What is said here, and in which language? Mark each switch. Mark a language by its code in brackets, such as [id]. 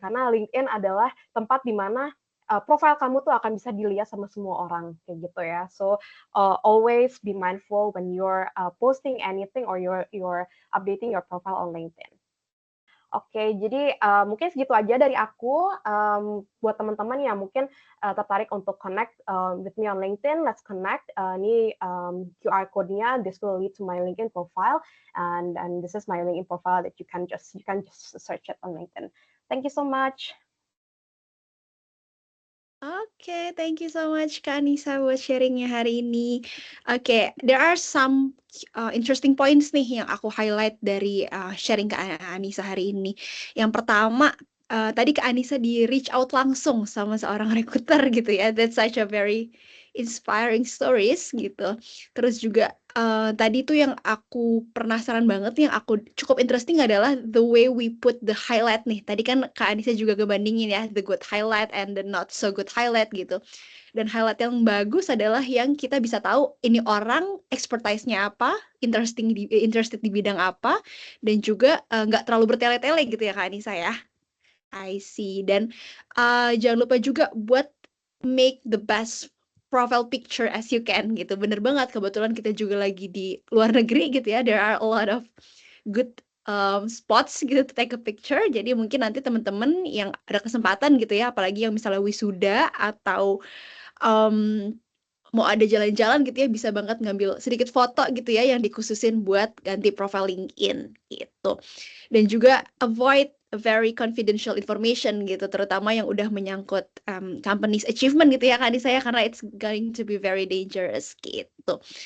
[id] Karena LinkedIn adalah tempat di mana profil kamu tuh akan bisa dilihat sama semua orang, kayak gitu ya. [en] So, always be mindful when you're posting anything or you're updating your profile on LinkedIn. [id] Oke, jadi mungkin segitu aja dari aku. Buat teman-teman yang mungkin tertarik untuk [en] connect with me on LinkedIn, let's connect. Ini QR code-nya, this will lead to my LinkedIn profile, and this is my LinkedIn profile that you can just search it on LinkedIn. Thank you so much. [id] Oke, [en] thank you so much [id] Kak Anissa buat sharingnya hari ini. Oke, [en] there are some interesting points [id] nih yang aku highlight dari sharing Kak Anissa hari ini. Yang pertama, tadi Kak Anissa di reach out langsung sama seorang recruiter gitu ya. [en] That's such a very inspiring stories gitu. [id] Terus juga tadi tuh yang aku penasaran banget, yang aku cukup interesting adalah [en] the way we put the highlight [id] nih. Tadi kan Kak Anissa juga ngebandingin ya, [en] the good highlight and the not so good highlight [id] gitu. Dan highlight yang bagus adalah yang kita bisa tahu ini orang expertise-nya apa, interested di bidang apa, dan juga nggak terlalu bertele-tele gitu ya Kak Anissa ya. [en] I see. [id] Dan jangan lupa juga buat [en] make the best profile picture as you can gitu. [id] Bener banget, kebetulan kita juga lagi di luar negeri gitu ya. [en] There are a lot of good spots gitu to take a picture. [id] Jadi mungkin nanti teman-teman yang ada kesempatan gitu ya, apalagi yang misalnya wisuda atau mau ada jalan-jalan gitu ya, bisa banget ngambil sedikit foto gitu ya yang dikhususin buat ganti profile LinkedIn gitu. Dan juga [en] avoid very confidential information [id] gitu, terutama yang udah menyangkut company's achievement gitu ya Kak Anissa ya, karena [en] it's going to be very dangerous [id] gitu.